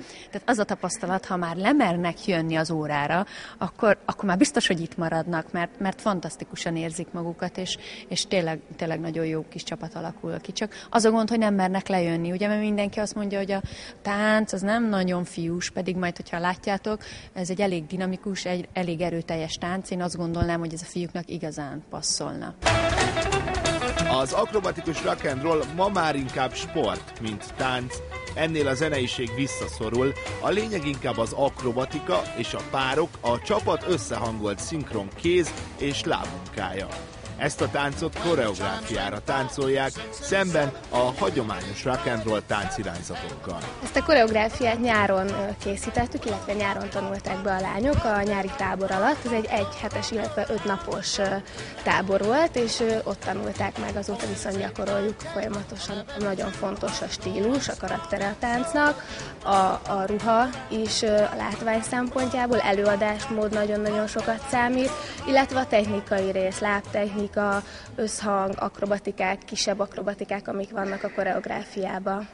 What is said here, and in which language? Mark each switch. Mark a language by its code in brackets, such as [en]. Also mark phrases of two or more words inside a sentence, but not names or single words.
[hu] Tehát az a tapasztalat, ha már lemernek jönni az órára, akkor már biztos, hogy itt maradnak, mert fantasztikusan érzik magukat, és tényleg nagyon jó kis csapat alakul ki. Csak az a gond, hogy nem mernek lejönni, ugye, mert mindenki azt mondja, hogy a tánc az nem nagyon fiús, pedig majd, hogyha látjátok, ez egy elég dinamikus, egy elég erőteljes tánc, én azt gondolnám, hogy ez a fiúknak igazán passzolna. Az akrobatikus rock and roll ma már inkább sport, mint tánc, ennél a zeneiség visszaszorul, a lényeg inkább az akrobatika és a párok, a csapat összehangolt szinkron kéz és lábmunkája. Ezt a táncot koreográfiára táncolják, szemben a hagyományos rock and roll táncirányzatokkal. Ezt a koreográfiát nyáron készítettük, illetve nyáron tanulták be a lányok a nyári tábor alatt. Ez egy 1 hetes, illetve 5 napos tábor volt, és ott tanulták meg, azóta viszont gyakoroljuk folyamatosan. Nagyon fontos a stílus, a karaktere a táncnak, a ruha is a látvány szempontjából, előadásmód nagyon-nagyon sokat számít, illetve a technikai rész, lábtechnika, összhang, akrobatikák, kisebb akrobatikák, amik vannak a koreográfiában.